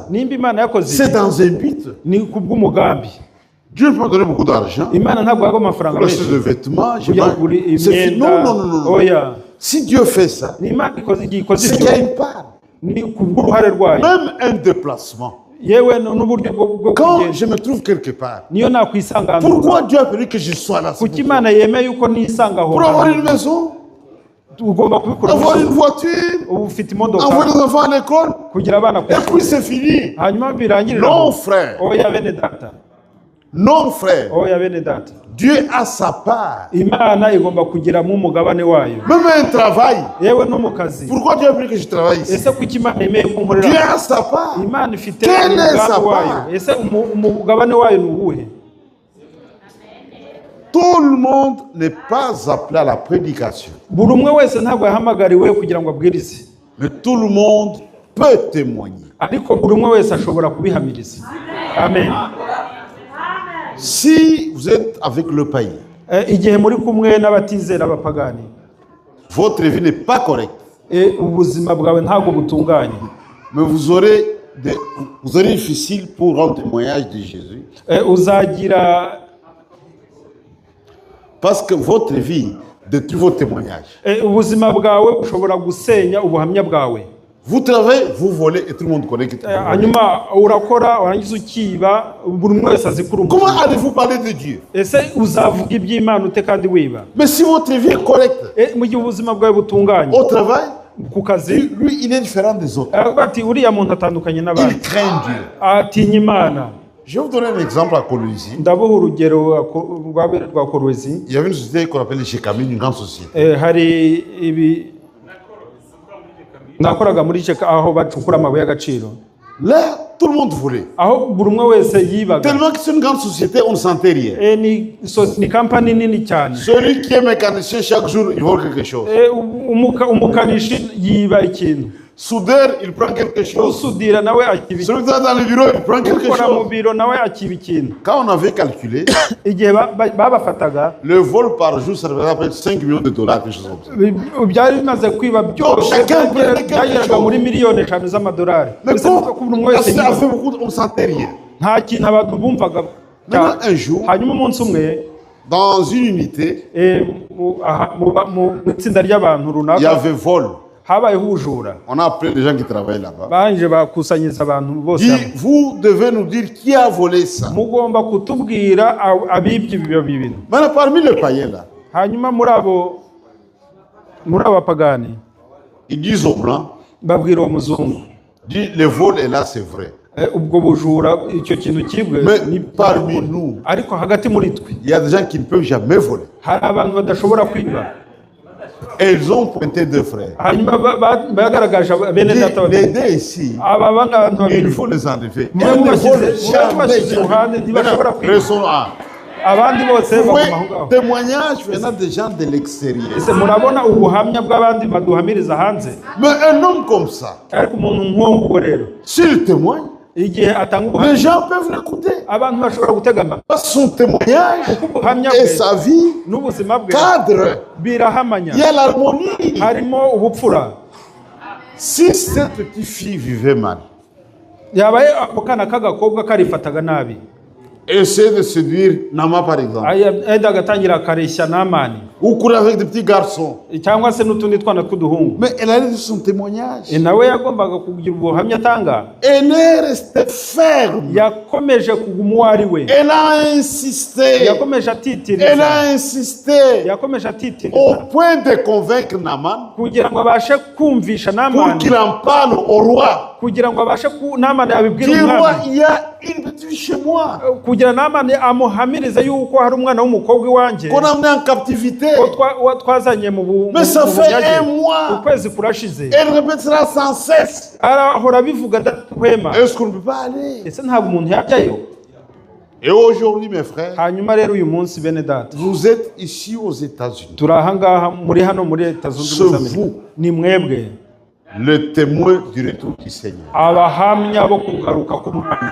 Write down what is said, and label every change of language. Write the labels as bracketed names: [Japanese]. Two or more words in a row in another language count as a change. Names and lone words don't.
[Kinyarwanda] Nimba Imana yakoze [French] c'est [Kinyarwanda] iki, [French] dans un but. [Kinyarwanda] ni kubw'umugambi. [French] Dieu ne peut pas donner beaucoup d'argent. [Kinyarwanda] Imana ntabwo yaguha amafaranga [French] Pour acheter [Kinyarwanda] menshi [French] des vêtements, je [Kinyarwanda] kugira [French] vais- [Kinyarwanda] ngo ugure [French] c'est fini. [Kinyarwanda] imyenda. [French] Non, non, non, non. [Kinyarwanda] Oya, [French] Si Dieu fait ça, [Kinyarwanda] ni Imana ikoze igihe ikoze [French] c'est qu'il [Kinyarwanda] ibyo, [French] y a une part. [Kinyarwanda] ni kubw'uruhare rwayo. [French] Même un déplacement. [Kinyarwanda] Yewe n'uburyo bwo [French] Quand [Kinyarwanda] kugenda, [French] je me trouve quelque part, [Kinyarwanda] niyo nakwisanga ahantu [French] pourquoi [Kinyarwanda] runaka. [French] Dieu a permis que je sois là? [Kinyarwanda] Kuki Imana yemeye yuko nisanga aho [French] Pour avoir [Kinyarwanda] hantu? [French] une maison, [Kinyarwanda] Ugomba kubikora [French] avoir une [Kinyarwanda] ubu [French] voiture, [Kinyarwanda] ufite imodoka, [French] envoyer les enfants à l'école, [Kinyarwanda] kugira abana ku [French] et puis [Kinyarwanda] ishuri, [French] c'est fini. [Kinyarwanda] hanyuma birangirira [French] Non, [Kinyarwanda] aho. [French] frère. [Kinyarwanda] Oya bene data, [French] Non, frère. [Kinyarwanda] oya bene data, [French] Dieu a sa part. [Kinyarwanda] Imana igomba kugiramo umugabane wayo. [French] Même un travail. [Kinyarwanda] Yewe no mu kazi, [French] Pourquoi Dieu a permis que je travaille ici? [Kinyarwanda] ese kuki Imana yemeye ko nkorera? [French] Dieu a sa part. [Kinyarwanda] Imana ifite [French] Quelle est sa [Kinyarwanda] umugambi wayo. [French] part? [Kinyarwanda] Ese umugabane wayo ni uwuhe? [French] Tout le monde n'est pas appelé à la prédication. [Kinyarwanda] Buri umwe wese ntabwo yahamagariwe kugira ngo abwirize, [French] Mais tout le monde peut témoigner. [Kinyarwanda] ariko buri umwe wese ashobora kubihamiriza. Amen. [French] Si vous êtes avec le païen, [Kinyarwanda] Igihe muri kumwe n'abatizera abapagani, [French] votre vie n'est pas correcte, [Kinyarwanda] ubuzima bwawe ntabwo butunganye, [French] mais vous aurez difficile pour rendre témoignage de Jésus. [Kinyarwanda] uzagira [French] Parce que votre vie détruit votre témoignage. [Kinyarwanda] ubuzima bwawe bushobora gusenya ubuhamya bwawe. [French] Vous travaillez, vous volez et tout le monde connaît que vous volez. [Kinyarwanda] Hanyuma urakora warangiza ukiba, buri umwe wese azi kuri [French] Comment allez-vous parler de Dieu? [Kinyarwanda] ese uzavuga iby'Imana ute kandi wiba? [French] Mais si votre vie est correcte, [Kinyarwanda] Mu gihe ubuzima bwawe butunganye [French] au travail, [Kinyarwanda] ku kazi, [French] lui, il est différent des autres. [Kinyarwanda] aravuga ati uriya muntu atandukanye n'abandi, [French] Il craint Dieu. [Kinyarwanda] atinya Imana. [French] Je vais vous donner un exemple à Colosie. [Kinyarwanda] Ndabuha urugero rwa Korowezi. [French] Il y avait une société qu'on appelle les Chekamine, une grande société. [Kinyarwanda] Hari ibi nakoraga muri Cheka aho bacukura amabuye y'agaciro, [French] Là, tout le monde volait. [Kinyarwanda] aho buri umwe wese yibaga. [French] Tellement que c'est une grande société, on ne sentait rien. [Kinyarwanda] Ni kampani nini cyane. [French] Celui qui est mécanicien, chaque jour, il vole quelque chose. [Kinyarwanda] Umukanishi yiba ikintu, [French] Soudeur, il prend quelque chose. [Kinyarwanda] usudira nawe akiba [French] Celui qui est dans le bureau, il prend quelque [Kinyarwanda] ukora mu [French] chose. [Kinyarwanda] biro nawe akiba ikintu. [French] Quand on avait calculé, [Kinyarwanda] Igihe babafataga, [French] le vol par jour, ça représente à peu près 5 millions de dollars, quelque chose comme ça. [Kinyarwanda] byari bimaze kwiba byose, [French] Chacun prenait quelque [Kinyarwanda] byageraga [French] chose. [Kinyarwanda] muri miliyoni 5 z'amadolari. [French] Mais [Kinyarwanda] Ese kuvuga ko buri umwe wese [French] ça a [Kinyarwanda] yiba, [French] fait beaucoup, on ne sentait rien. [Kinyarwanda] nta kintu abantu bumvaga. [French] Maintenant, un jour, [Kinyarwanda] Hanyuma umunsi umwe, [French] dans une unité, [Kinyarwanda] mu itsinda ry'abantu [French] il y [Kinyarwanda] runaka [French] avait vol. [Kinyarwanda] habayeho ubujura. [French] On a appelé les gens qui travaillaient là-bas. [Kinyarwanda] Barangije bakusanyiriza abantu bose [French] Dit, [Kinyarwanda] hamwe. [French] vous devez nous dire qui a volé ça. [Kinyarwanda] Mugomba kutubwira abibye ibyo bintu. [French] Maintenant, parmi les païens là, [Kinyarwanda] Hanyuma muri abo bapagani [French] ils disent aux blancs, [Kinyarwanda] babwira uwo muzungu, [French] dit, le vol est là, c'est vrai. [Kinyarwanda] ubwo bujura icyo kintu kibwe [French] Mais parmi nous, [Kinyarwanda] ariko hagati muri twe [French] il y a des gens qui ne peuvent jamais voler. [Kinyarwanda] hari abantu badashobora kwiba. [French] Et ils ont pointé deux frères. [Kinyarwanda] Hanyuma bagaragaje bene data [French] Les [Kinyarwanda] babiri, [French] deux ici, [Kinyarwanda] aba bantu [French] il [Kinyarwanda] babiri [French] faut les enlever. [Kinyarwanda] mwe [French] Ils ne [Kinyarwanda] mubashyize [French] volent [Kinyarwanda] mubashyize iruhande [French] jamais. [Kinyarwanda] ntibashobora kwiba, [French] Raison A. [Kinyarwanda] abandi bose [French] Vous voyez, [Kinyarwanda] baguma aho ngaho. [French] témoignage venant des gens de l'extérieur. [Kinyarwanda] Ese murabona ubuhamya bw'abandi baduhamiriza hanze, [French] Mais un homme comme ça, [Kinyarwanda] ariko umuntu nk'uwo rero [French] s'il témoigne, [Kinyarwanda] igihe atanga [French] les [Kinyarwanda] ubuhamya [French] gens peuvent l'écouter. [Kinyarwanda] abantu bashobora gutega amatwi, [French] Parce que son témoignage [Kinyarwanda] kuko ubuhamya [French] et [Kinyarwanda] bwe [French] sa vie [Kinyarwanda] n'ubuzima bwe [French] cadrent. [Kinyarwanda] birahamanya, [French] Il y a l'harmonie. [Kinyarwanda] harimo ubupfura. [French] Si cette petite fille vivait mal, [Kinyarwanda] Yabaye ako kana k'agakobwa karifataga nabi, [French] essaie de séduire Nama par exemple. [Kinyarwanda] enda agatangira akareshya Namani [French] Ou courir avec des petits garçons. [Kinyarwanda] cyangwa se n'utundi twana tw'uduhungu. [French] Mais elle a dit son témoignage. [Kinyarwanda] Nawe yagombaga kugira ubuhamya atanga. [French] Elle est restée ferme. [Kinyarwanda] Yakomeje kuguma uwo ari we. [French] Elle a insisté. [Kinyarwanda] Yakomeje atitiriza. [French] Elle a insisté. [Kinyarwanda] Yakomeje atitiriza. [French] Au point de convaincre Naaman. [Kinyarwanda] Kugira ngo abashe kumvisha Namani. [French] Pour qu'il en parle au roi. [Kinyarwanda] Kugira ngo abashe Namani abibwira [French] Dis [Kinyarwanda] umwami. [French] roi, il y a une petite chez moi. [Kinyarwanda] Kugira Namani amuhamirize yuko hari umwana w'umukobwa iwanjye. [French] Qu'on a amené en captivité. [Kinyarwanda] Twazanye mu [French] Mais ça fait un mois. [Kinyarwanda] Ukwezi kurashize. [French] Elle répétera sans cesse. [Kinyarwanda] Arahora bivuga adahwema. [French] Est-ce qu'on ne peut pas aller? [Kinyarwanda] Ese ntabwo umuntu yajyayo. [French] Et aujourd'hui, mes frères, [Kinyarwanda] hanyuma rero uyu munsi bene data, [French] vous êtes ici aux États-Unis. [Kinyarwanda] turi aha ngaha muri hano muri Leta Zunze Ubumwe za Amerika. Ni mwebwe [French] le témoin du retour du Seigneur. [Kinyarwanda] abahamya bo kugaruka k'Umwami.